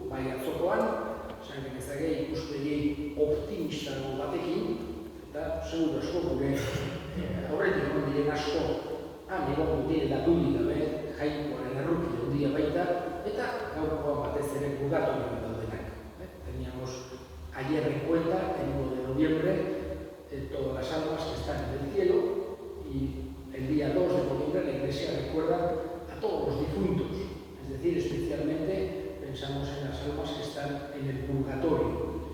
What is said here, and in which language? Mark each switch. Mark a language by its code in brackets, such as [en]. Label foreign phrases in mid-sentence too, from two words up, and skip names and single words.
[eu] Bai atzokoan, esan genezake ikuspegi optimistago batekin, eta segur asko gure horretik egon diren asko han egon direla dudik gabe, Jainkoaren erruki handia baita, eta gaurkoan batez ere purgatorioan daudenak. [es] Teníamos ayer en cuenta, el 1 de noviembre, todas las almas que están en el cielo, y el día 2 de noviembre la Iglesia recuerda a todos los difuntos, es decir, especialmente pensamos en las almas que están en el purgatorio.